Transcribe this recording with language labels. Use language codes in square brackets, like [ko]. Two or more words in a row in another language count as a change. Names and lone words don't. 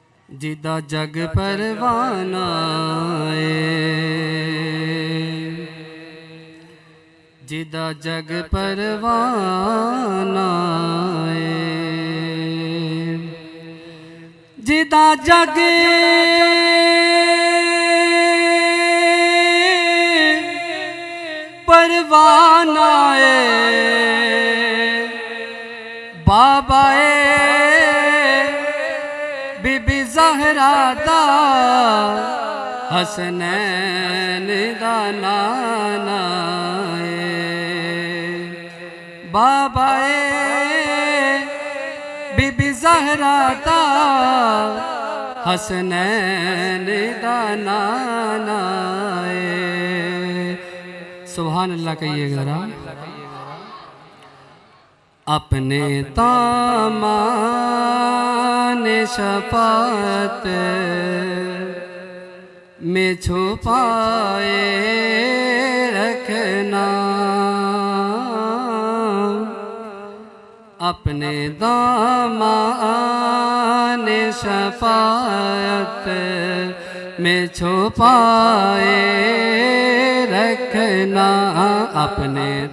[pa] جدا جگ پروانہ جدا جگ پروانہ جدا جگ پروانہ بابا بی بی زہرا دا حسنین دا نانا بابا بی بی زہرا دا حسنین دا نانا [ur] سبحان اللہ کہیے ذرا اپنے دامان شفاعت میں چھپائے رکھنا اپنے دامان شفاعت میں چھپائے رکھنا اپنے